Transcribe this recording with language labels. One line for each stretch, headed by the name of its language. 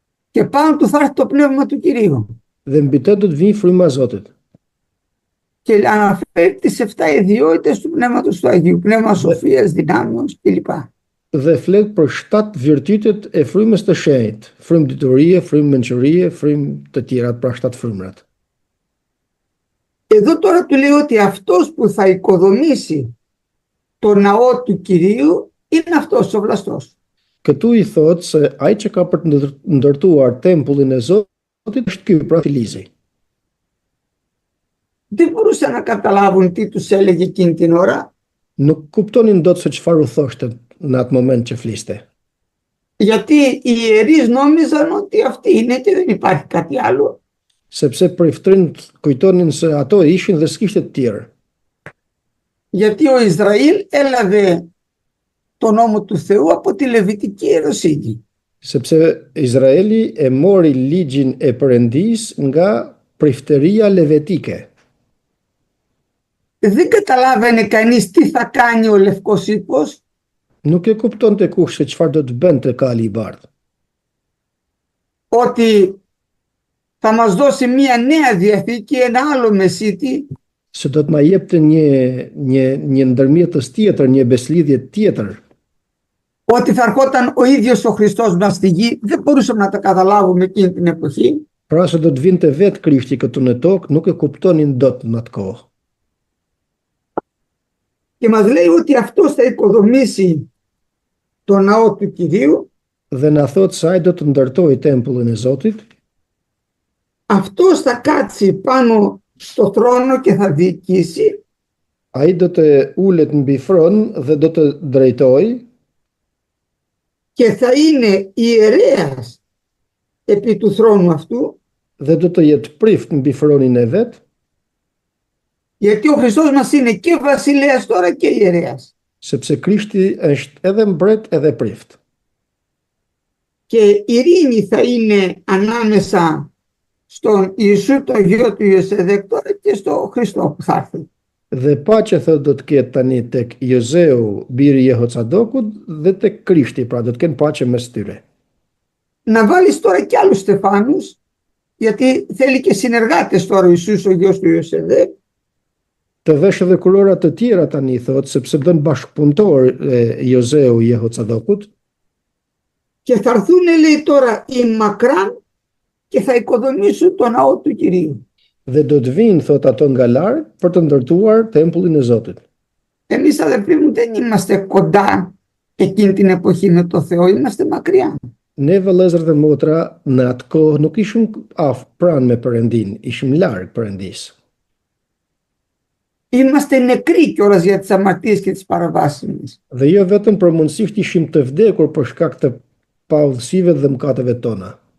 Greek: Και πάνω του θα έρθει το πνεύμα του Κυρίου.
Albanian: Dhe mbi të do të vinë fryma e Zotit.
Greek: Και αναφέρει τις 7 ιδιότητες του Πνεύματος του Αγίου, πνεύμα σοφίας, δυνάμεως κλπ.
Albanian: Dhe flet për 7 virtytet e frymës të shenjtë, frymë diturie, frymë mençurie, frymë të tjerat, pra 7 frymrat.
Greek: Εδώ τώρα του λέει ότι αυτός που θα οικοδομήσει το ναό του Κυρίου είναι αυτός ο Βλαστός.
Albanian: Këtu i thot se ai që ka për të ndërtuar tempullin e Zotit është ky, pra Filizi.
Greek: Δεν μπορούσαν να καταλάβουν τι τους έλεγε εκείνη την ώρα.
Albanian: Nuk kuptonin dot se çfarë u thoshte në atë moment që fliste.
Greek: Γιατί οι ιερείς νόμιζαν ότι αυτή είναι και δεν υπάρχει κάτι άλλο.
Albanian: Sepse priftërinjt kujtonin se ato ishin dhe s'kishte të tjerë.
Greek: Γιατί ο Ισραήλ έλαβε τον νόμο του Θεού από τη Λεβιτική ιεροσύνη.
Albanian: Sepse Izraeli e mori ligjin e Perëndis nga priftëria levetike.
Greek: Δεν καταλάβαινε κανείς τι θα κάνει ο Λευκός Ύπος.
Albanian: Nuk e kuptonte kush se çfarë do të bënte kali i bardhë.
Greek: Ότι θα μας δώσει μια νέα διαθήκη, ένα άλλο μεσίτη.
Albanian: Se do të na jepte një ndërmjetës tjetër, një beslidhje tjetër.
Greek: Ότι θα ερχόταν ο ίδιος ο Χριστός μας στη γη. Δεν μπορούσαμε να τα καταλάβουμε εκείνη την εποχή.
Albanian: Pra se do të vinte vetë Krishti këtu në tokë, nuk e kuptonin dot në atë kohë.
Greek: Και μας λέει ότι αυτός θα οικοδομήσει το ναό του Κυρίου.
Albanian: Dhe na thot se ai do të ndërtojë tempullin e Zotit.
Greek: αυτός θα κάτσει πάνω στο θρόνο και θα διοικήσει
Albanian: Ai do të ulet mbi fron dhe do të drejtoj
Greek: και θα είναι ιερέας επί του θρόνου αυτού,
Albanian: dhe do të jetë prift mbi fronin e vet,
Greek: γιατί ο Χριστός μας είναι και βασιλέας τώρα και ιερέας.
Albanian: sepse Krishti është edhe mbret edhe prift.
Greek: Και ειρήνη θα είναι ανάμεσα στον Ιησού τον γιο του Ιωσεδέκ τώρα και στο Χριστό που θα έρθει.
Albanian: Dhe paqe thot do të ketë tani tek Jozeu, biri i Jehocadokut, dhe tek Krishti, pra do të kenë paqe mes tyre.
Greek: Να βάλεις τώρα και άλλους Στεφάνους, γιατί θέλει και συνεργάτες τώρα ο Ιησούς ο γιος του Ιωσεδέκ,
Albanian: Të vesh edhe kurora të tjera tani thot, sepse bën bashkëpunëtor Jozeu i Jehocadokut,
Greek: και θα έρθουν λέει τώρα οι μακράν και θα οικοδομήσουν τον ναό του Κυρίου.
Albanian: dhe do të vinë thot ato nga larg për të ndërtuar tempullin e Zotit.
Greek: Εμείς αδερφοί μου δεν είμαστε κοντά εκείνη την εποχή με το Θεό, είμαστε μακριά.
Albanian: Ne vëllezër dhe motra në atë kohë nuk ishim pranë me Perëndin, ishim larg Perëndis.
Greek: Είμαστε νεκροί κιόλας για τις αμαρτίες και τις παραβάσεις μας.
Albanian: Dhe jo vetëm për mundësisht ishim të vdekur për shkak të paudhësive dhe mëkateve tona.